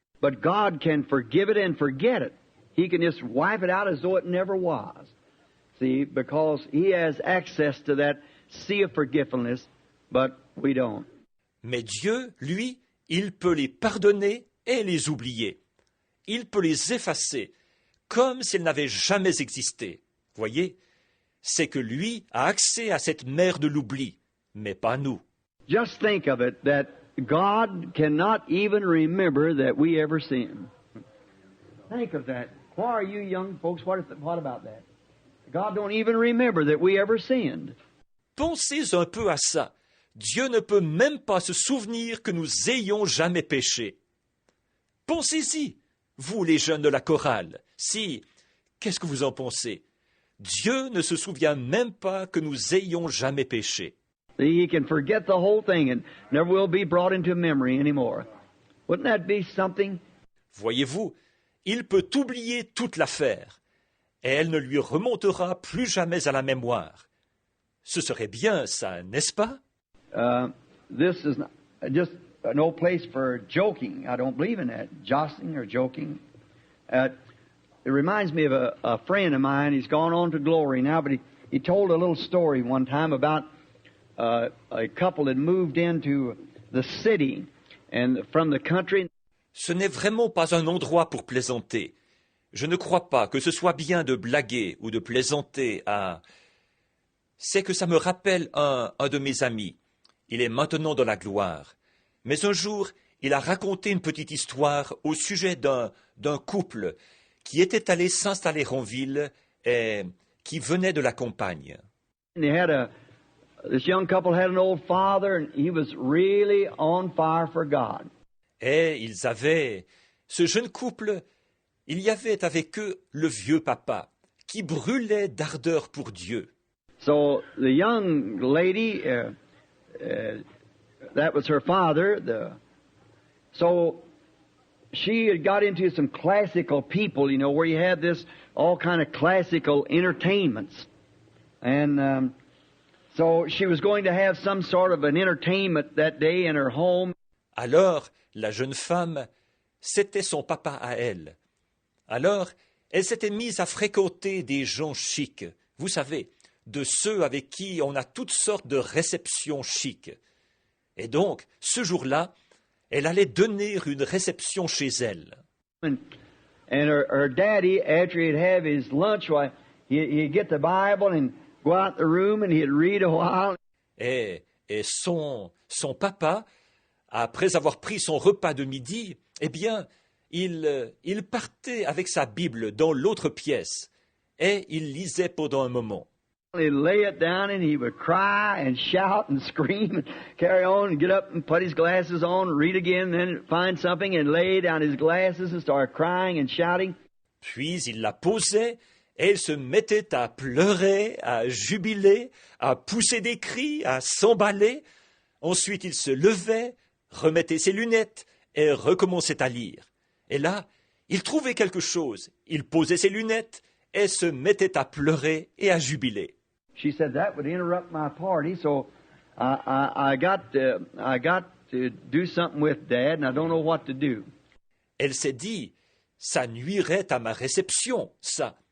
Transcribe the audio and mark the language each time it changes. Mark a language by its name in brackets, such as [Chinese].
[English] But God can forgive it and forget it. He can just wipe it out as though it never was. See, because He has access to that sea of forgetfulness, but we don't. [French] Mais Dieu, lui, il peut les pardonner et les oublier. Il peut les effacer, comme s'ils n'avaient jamais existé. Voyez, c'est que lui a accès à cette mer de l'oubli, mais pas nous. [English] Just think of it, that God cannot even remember that we ever sinned. Think of that. Why are you young folks, what about that? God don't even remember that we ever sinned. [French] Pensez un peu à ça. Dieu ne peut même pas se souvenir que nous ayons jamais péché. Pensez-y, vous les jeunes de la chorale. Si, qu'est-ce que vous en pensez? Dieu ne se souvient même pas que nous ayons jamais péché. [English] He can forget the whole thing and never will be brought into memory anymore. Wouldn't that be something? [French] Voyez-vous, il peut oublier toute l'affaire, et elle ne lui remontera plus jamais à la mémoire. Ce serait bien ça, n'est-ce pas? [English] This is just no place for joking. I don't believe in that, jostling or joking. It reminds me of a friend of mine. He's gone on to glory now, but he told a little story one time about a couple that moved into the city and from the country. [French] Ce n'est vraiment pas un endroit pour plaisanter. Je ne crois pas que ce soit bien de blaguer ou de plaisanter à... C'est que ça me rappelle un de mes amis. Il est maintenant dans la gloire. Mais un jour, il a raconté une petite histoire au sujet d'un couple qui était allé s'installer en ville et qui venait de la campagne. [English] This young couple had an old father, and he was really on fire for God. [French] Et ce jeune couple, il y avait avec eux le vieux papa qui brûlait d'ardeur pour Dieu. [English] So the young lady, that was her father. So she had got into some classical people, where you had all kind of classical entertainments, and so she was going to have some sort of an entertainment that day in her home. [French] Alors, la jeune femme, c'était son papa à elle. Alors, elle s'était mise à fréquenter des gens chics, vous savez, de ceux avec qui on a toutes sortes de réceptions chics. Et donc, ce jour-là, elle allait donner une réception chez elle. [English] And her daddy, after he'd have his lunch, he'd get the Bible and go out the room and he'd read a while. [French] Et son papa, après avoir pris son repas de midi, eh bien, il partait avec sa Bible dans l'autre pièce et il lisait pendant un moment. [English] He'd lay it down and he would cry and shout and scream and carry on and get up and put his glasses on, read again, then find something and lay down his glasses and start crying and shouting. [French] Puis il la posait et il se mettait à pleurer, à jubiler, à pousser des cris, à s'emballer. Ensuite il se levait, remettait ses lunettes et recommençait à lire. Et là, il trouvait quelque chose. Il posait ses lunettes et se mettait à pleurer et à jubiler. [English] She said that would interrupt my party, so I got to do something with Dad, and I don't know what to do. [French] Elle s'est dit, ça nuirait à ma réception, ça.